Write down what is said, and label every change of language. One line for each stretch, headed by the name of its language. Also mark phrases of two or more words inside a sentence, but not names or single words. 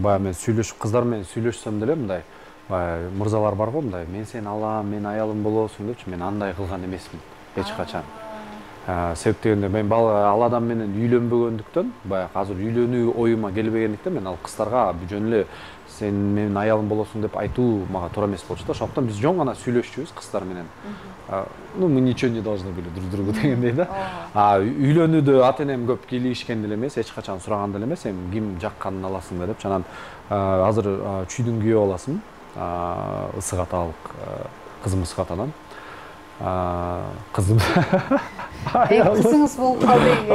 Kyrgyz: Баягы мен кыздар менен сүйлөшсөм деле мындай мырзалар бар го, мындай мен сени алам, мен аялым болосуң депчи, мен андай кылган эмесмин эч качан. Себеп дегенде мен ал адам менен үйлөнбөгөндүктөн, баягы азыр үйлөнүү оюма келбегендиктен мен ал кыздарга жөн эле сен менин аялым болосуң деп айтуу мага туура эмес болчу да. Ошондуктан биз жөн гана сүйлөшчүбүз кыздар менен.
Russian: Ну, мы ничего не должны были друг другу
Kyrgyz: дегендей да. Үйлөнүүдө ата-энем көп кийлигишкен деле эмес, эч качан сураган деле эмес, эми ким жакканын аласың да деп. Анан азыр чүйдүн күйөө аласың, ысык аталык кызым ысык атанан. Кызым. Кызыңыз болуп калды эми.